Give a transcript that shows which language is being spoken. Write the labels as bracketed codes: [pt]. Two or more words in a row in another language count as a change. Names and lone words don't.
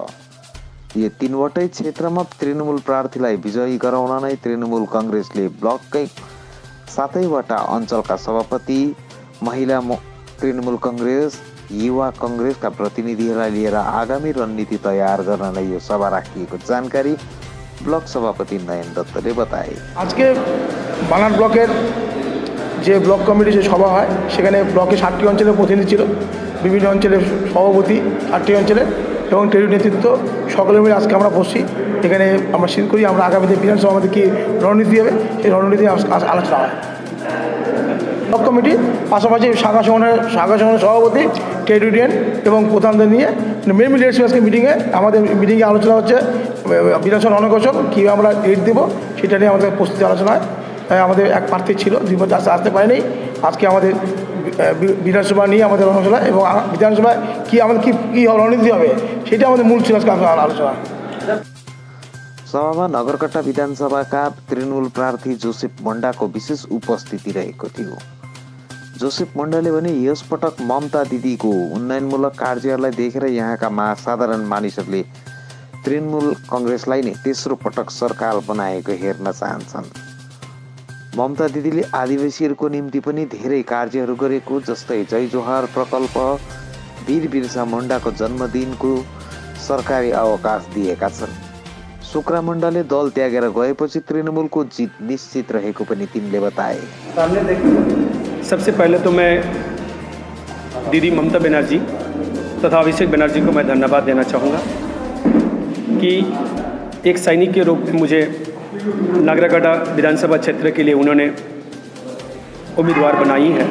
[ne] यो 3वटै क्षेत्रमा तृणमूल प्रार्थीलाई विजयी गराउन नै तृणमूल कांग्रेसले ब्लककै 7वटा अञ्चलका सभापति, महिला तृणमूल कांग्रेस, युवा कांग्रेसका प्रतिनिधिहरूलाई लिएर आगामी रणनीति तैयार गर्न नै यो सभा राखिएको जानकारी ब्लक सभापति नयन दत्तले बताए। [bn] আজ কে বানার ব্লকের যে ব্লক কমিটি যে সভা হয় সেখানে ব্লকে 7টি অঞ্চলের প্রতিনিধি ছিল, বিভিন্ন অঞ্চলের সভাপতি 7টি অঞ্চলের এবং টেরি নেতৃত্ব সকলে মিলে আজকে আমরা বসছি। এখানে আমরা স্থির করি আমরা আগামীতে বিধানসভা আমাদের কী রণনীতি হবে সেই রণনীতি আলোচনা হয়। ব্লক কমিটি পাশাপাশি শাখা সংগঠনের সভাপতি, [en] trade union [bn] এবং প্রধানদের নিয়ে [en] main leadership [bn] আজকে মিটিংয়ে আলোচনা হচ্ছে বিধানসভা রণকৌশল কীভাবে আমরা রেট দেবো সেটা নিয়ে আমাদের প্রস্তুতি আলোচনা হয়। আমাদের এক প্রার্থী ছিল 2 বছর আসতে পারেনি। আজকে আমাদের বিধানসভা নিয়ে আমাদের রণকৌশল এবং বিধানসভায় আমাদের কী রণনীতি হবে সেটা আমাদের মূল ছিল আজকে আলোচনা। [ne] सभामा नगरकट्टा विधानसभाका तृणमूल प्रार्थी जोसेफ मण्डाको विशेष उपस्थिति रहेको थियो। जोसेफ मण्डाले भने यस पटक ममता दिदीको उन्नयनमूलक कार्यहरूलाई देखेर यहाँका साधारण मानिसहरूले तृणमूल कांग्रेसलाई नै तेस्रो पटक सरकार बनाएको हेर्न चाहन्छन्। ममता दिदीले आदिवासीहरूको निम्ति पनि धेरै कार्यहरू गरेको, जस्तै जय जोहार प्रकल्प, वीर बिरसा मुण्डाको जन्मदिनको सरकारी अवकाश दिएका छन्। शुक्रा मुण्डाले दल त्यागेर गएपछि तृणमूलको जित निश्चित रहेको पनि तिनले बताए। [hi] सबसे पहले तो मैं दीदी ममता बनर्जी तथा अभिषेक बनर्जी को मैं धन्यवाद देना चाहूँगा कि एक सैनिक के रूप में मुझे नागरकटा विधानसभा क्षेत्र के लिए उन्होंने उम्मीदवार बनाई है।